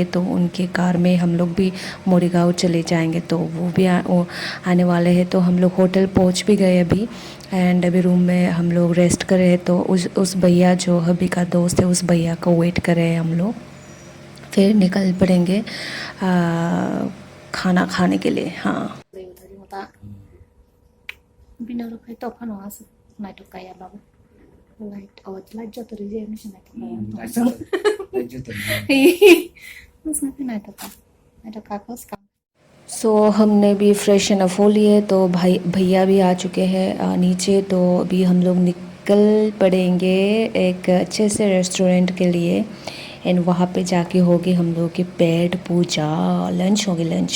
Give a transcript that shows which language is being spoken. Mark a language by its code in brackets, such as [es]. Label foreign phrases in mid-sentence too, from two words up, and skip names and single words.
[hi] तो उनके कार में हम लोग भी मोरीगांव चले जाएंगे, तो वो भी वो आने वाले हैं। तो हम लोग होटल पहुंच भी गए अभी एंड अभी रूम में हम लोग रेस्ट कर रहे हैं। तो उस भैया जो हबी का दोस्त है उस भैया को वेट कर रहे हैं हम लोग, फिर निकल पड़ेंगे खाना खाने के लिए। हाँ Bina lo kayak topan was naik to kayak babu light light jatuh di sini sih naik to kayak terus nanti naik to kakos kan। सो हमने भी [en] fresh and [hi] हो लिए, तो भाई भैया भी आ चुके हैं नीचे। तो अभी हम लोग निकल पड़ेंगे एक अच्छे से रेस्टोरेंट के लिए एंड वहाँ पे जाके होगी हम लोग की पेट पूजा, लंच होगी लंच।